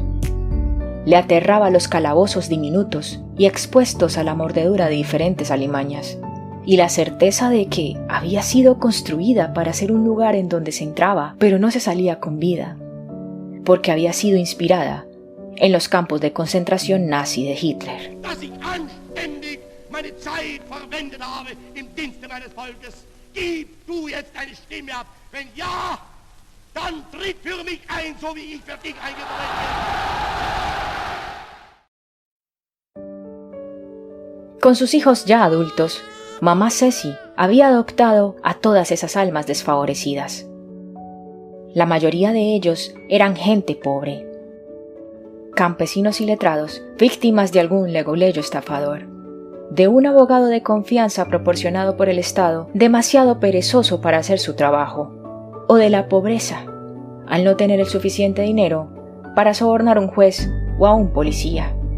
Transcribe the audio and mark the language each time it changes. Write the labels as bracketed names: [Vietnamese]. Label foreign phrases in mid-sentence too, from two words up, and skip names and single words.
[Spanish] Le aterraba los calabozos diminutos y expuestos a la mordedura de diferentes alimañas, y la certeza de que había sido construida para ser un lugar en donde se entraba, pero no se salía con vida, porque había sido inspirada en los campos de concentración nazi de Hitler. [German] Meine Zeit verwendet habe im Dienste meines Volkes. Gib du jetzt deine Stimme ab. Wenn ja, dann tritt für mich ein, so wie ich für dich eingetreten bin. [Spanish] Con sus hijos ya adultos, mamá Ceci había adoptado a todas esas almas desfavorecidas. La mayoría de ellos eran gente pobre, campesinos y letrados, víctimas de algún leguleyo estafador, de un abogado de confianza proporcionado por el Estado demasiado perezoso para hacer su trabajo, o de la pobreza, al no tener el suficiente dinero para sobornar a un juez o a un policía.